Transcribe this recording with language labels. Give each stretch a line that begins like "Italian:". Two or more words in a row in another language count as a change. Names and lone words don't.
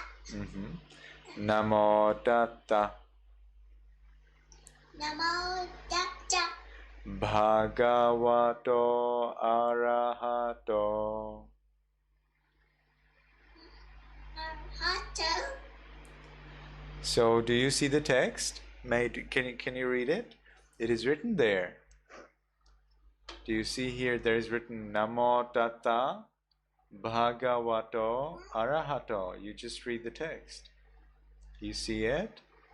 Pali: Namo Tassa Namo Tassa Bhagavato Arahato. Arahato.
English: So, do you see the text? Can you read it? It is written there. Do you see here? There is written
Pali: Namo Tassa Bhagavato Arahato.
English: You just read the text. You see it?